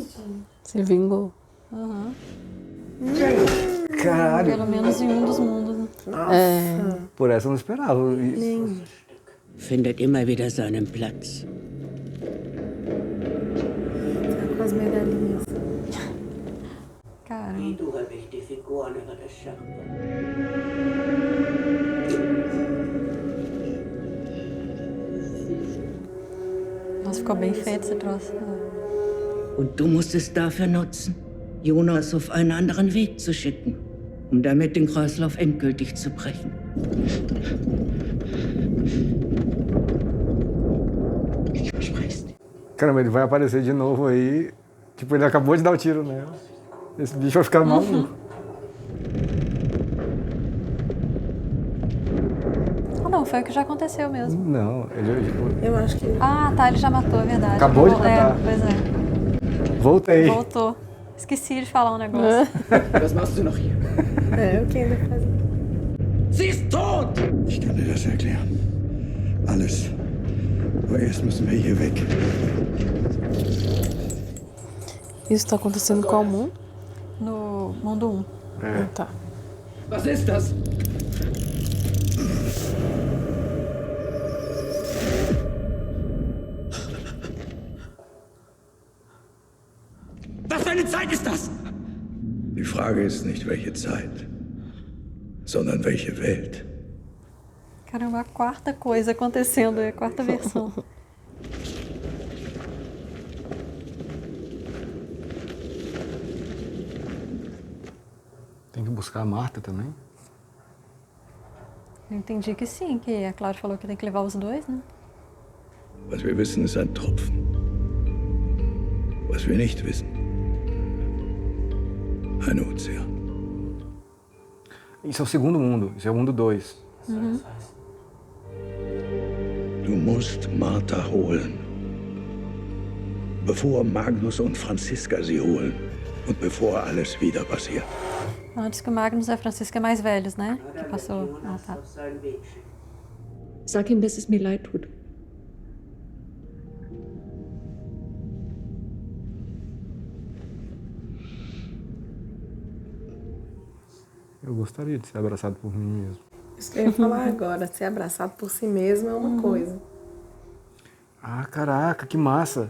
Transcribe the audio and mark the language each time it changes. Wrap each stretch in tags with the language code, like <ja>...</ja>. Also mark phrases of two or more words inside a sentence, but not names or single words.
<pt>Se vingou. Uhum. Caralho. Pelo menos em um dos mundos. Né? Nossa. Por essa eu não esperava. Nem.</pt> <de>Findet immer wieder seinen Platz.</de> <pt>Tá com as medalhinhas. Caramba.</pt> <de>Du habe ich die Figuren über das Schachbrett.</de> <pt>Nossa, ficou bem feito esse troço.</pt> <de>Und du musst es dafür nutzen, Jonas auf einen anderen Weg zu schicken, um damit den Kreislauf endgültig zu brechen. Ich verspreche dir.</de> <pt>Caramba, ele vai aparecer de novo aí. Tipo, ele acabou de dar o tiro nela. Esse bicho vai ficar maluco. Ah, não, foi o que já aconteceu mesmo. Não, ele... Eu acho que. Ah, tá, ele já matou, é verdade. Acabou de matar. Pois é. Voltei. Voltou. Esqueci de falar um negócio.</pt> <de>Was machst du noch hier?</de> <pt>É, o que ainda faz.</pt> <de>Sie ist tot! Ich kann dir das erklären. Alles. Aber erst müssen wir hier weg.</de> <pt>Isso tá acontecendo em qual mundo? No mundo 1. É. Tá.</pt> <de>Was ist das? Was für eine Zeit ist das? Die Frage ist nicht, welche Zeit, sondern welche Welt.</de> <pt>Caramba, a quarta coisa acontecendo, é a quarta versão. Tem que buscar a Marta também. Eu entendi que sim, que a Cláudia falou que tem que levar os dois, né?</pt> <de>Was wir wissen, ist ein Tropfen. Was wir nicht wissen, ein Ozean.</de> <pt>Isso é o segundo mundo, isso é o mundo 2.</pt> <de>Du musst Martha holen, bevor Magnus und Franziska sie holen und bevor alles wieder passiert.</de> <pt>Antes que o Magnus e a Franziska mais velhos, né? Que passou. Ah, tá.</pt> <de>Sag ihm, dass es mir leid tut.</de> <pt>Eu gostaria de ser abraçado por mim mesmo. Isso que eu ia falar agora. Ser abraçado por si mesmo é uma coisa. Ah, caraca, que massa.</pt>